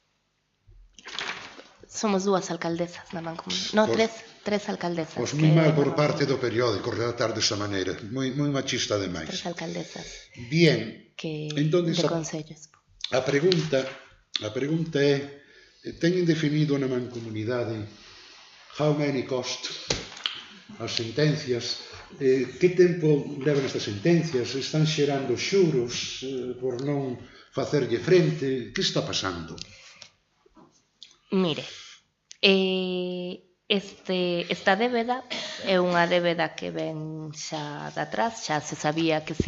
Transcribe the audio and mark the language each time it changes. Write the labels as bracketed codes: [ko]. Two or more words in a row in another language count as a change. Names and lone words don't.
[gl] Somos 2 alcaldesas na Mancomunidade. No, 3 alcaldesas. Pois moi mal por parte do periódico relatar desa maneira. Moi machista demais. 3 alcaldesas. Bien. Entonces, de concellos. A pregunta é, teñen definido na Mancomunidade [en] how many cost [gl] as sentencias? Que tempo levan estas sentencias? Están xerando xuros por non facerlle frente? Que está pasando? Mire, esta débeda é unha débeda que ven xa de atrás, xa se sabía que se